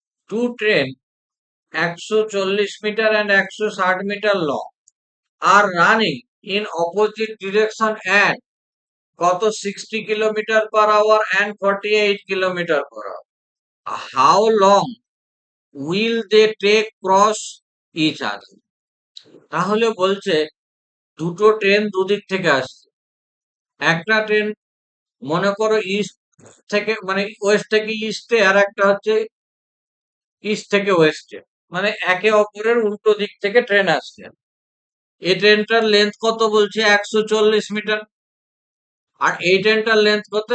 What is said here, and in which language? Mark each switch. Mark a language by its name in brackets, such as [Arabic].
[English] two train 140 metre and 160 metre long are running in opposite direction at [Bangla] কত [English] 60 kilometre per hour and 48 kilometre per hour. How long will they take cross each other? [Bangla] তাহলে বলছে দুটো train দুদিক থেকে আসছে। একটা train মনে করো ইস্ট থেকে মানে ওয়েস্ট থেকে ইস্টে, আর একটা হচ্ছে ইস্ট থেকে ওয়েস্টে, মানে একে অপরের উল্টো দিক থেকে ট্রেন আসছে। এই ট্রেনটার লেন্থ কত বলছে? 140 মিটার। আর এই ট্রেনটার লেন্থ কত?